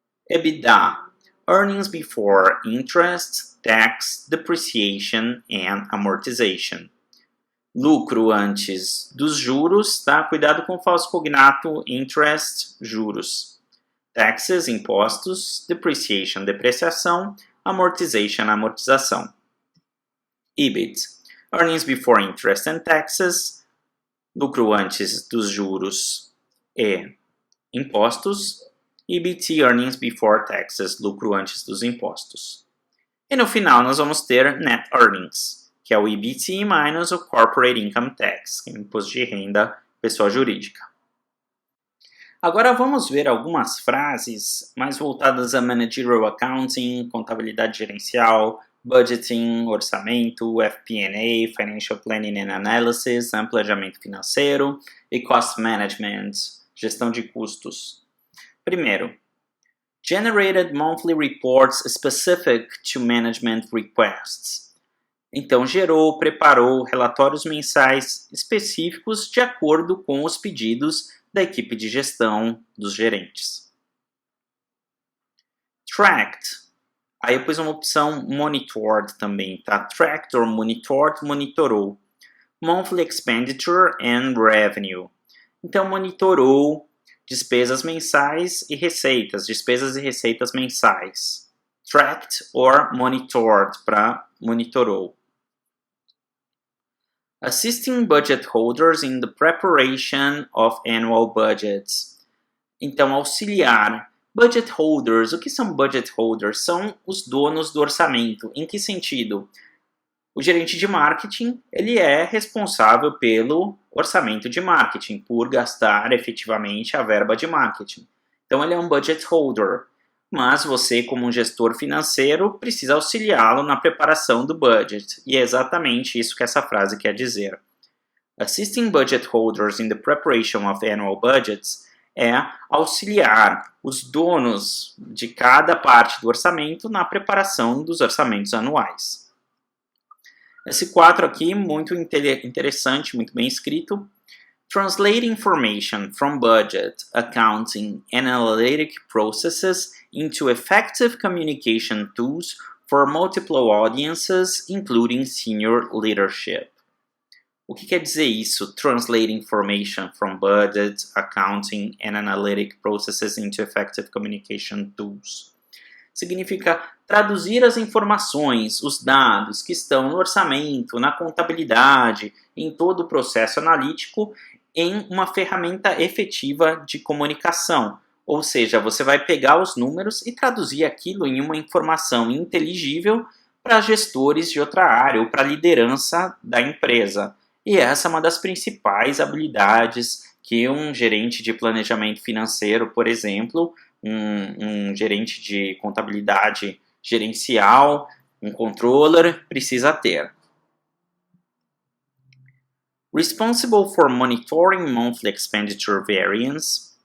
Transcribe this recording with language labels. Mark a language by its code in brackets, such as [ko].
[en] EBITDA, earnings before interest, tax, depreciation and amortization. [pt] Lucro antes dos juros, tá? Cuidado com o falso cognato, interest, juros. Taxes, impostos, depreciation, depreciação, amortization, amortização. EBIT, [en] earnings before interest and taxes, [pt] lucro antes dos juros e impostos. EBT, [en] earnings before taxes, [pt] lucro antes dos impostos. E no final nós vamos ter net earnings, que é o EBT minus o corporate income tax, que é o imposto de renda pessoa jurídica. Agora vamos ver algumas frases mais voltadas a managerial accounting, contabilidade gerencial, budgeting, orçamento, FP&A, [en] financial planning and analysis, [pt] planejamento financeiro e [en] cost management, [pt] gestão de custos. Primeiro, [en] generated monthly reports specific to management requests. [pt] Então, preparou relatórios mensais específicos de acordo com os pedidos da equipe de gestão dos gerentes. Tracked. Aí eu pus uma opção monitored também, tá? [en] Tracked or monitored, monitorou. Monthly expenditure and revenue. [pt] Então, monitorou despesas mensais e receitas, despesas e receitas mensais. [en] Tracked or monitored, [pt] para monitorou. [en] Assisting budget holders in the preparation of annual budgets. [pt] Então, auxiliar budget holders. O que são budget holders? São os donos do orçamento. Em que sentido? O gerente de marketing, ele é responsável pelo orçamento de marketing, por gastar efetivamente a verba de marketing. Então, ele é um budget holder. Mas você, como um gestor financeiro, precisa auxiliá-lo na preparação do budget. E é exatamente isso que essa frase quer dizer. [en] Assisting budget holders in the preparation of annual budgets [pt] é auxiliar os donos de cada parte do orçamento na preparação dos orçamentos anuais. Esse 4 aqui, muito interessante, muito bem escrito. [en] Translate information from budget, accounting, and analytic processes into effective communication tools for multiple audiences, including senior leadership. [pt] O que quer dizer isso? [en] Translate information from budget, accounting, and analytic processes into effective communication tools. [pt] Significa traduzir as informações, os dados que estão no orçamento, na contabilidade, em todo o processo analítico, em uma ferramenta efetiva de comunicação. Ou seja, você vai pegar os números e traduzir aquilo em uma informação inteligível para gestores de outra área ou para a liderança da empresa. E essa é uma das principais habilidades que um gerente de planejamento financeiro, por exemplo, um gerente de contabilidade gerencial, um controller, precisa ter. [en] Responsible for monitoring monthly expenditure variance.